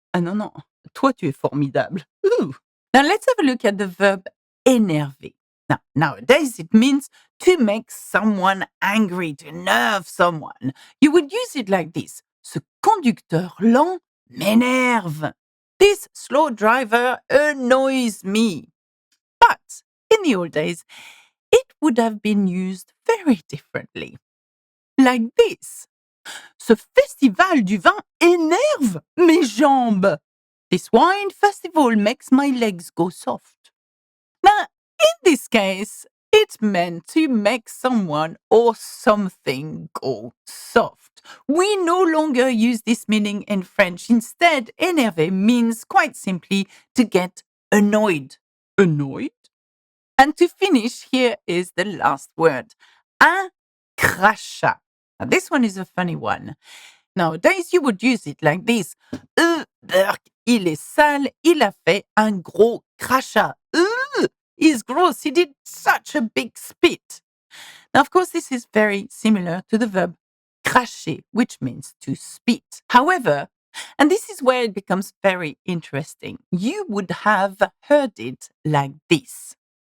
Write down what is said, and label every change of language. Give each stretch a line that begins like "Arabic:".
French: Ah non, toi tu es formidable.
English: Ooh. Now let's have a look at the verb énerver. Now, nowadays it means to make someone angry, to nerve someone. You would use it like this.
French: Ce conducteur lent m'énerve.
English: This slow driver annoys me. But in the old days, it would have been used very differently. Like this.
French: Ce festival du vin énerve mes jambes.
English: This wine festival makes my legs go soft. Now, in this case, it meant to make someone or something go soft. We no longer use this meaning in French. Instead, énerver means quite simply to get annoyed. Annoyed? And to finish, here is the last word. Un crachat. Now, this one is a funny one. Nowadays, you would use it like this.
French: Berk, il est sale, il a fait un gros crachat.
English: He's gross, he did such a big spit. Now, of course, this is very similar to the verb cracher, which means to spit. However, and this is where it becomes very interesting, you would have heard it like this.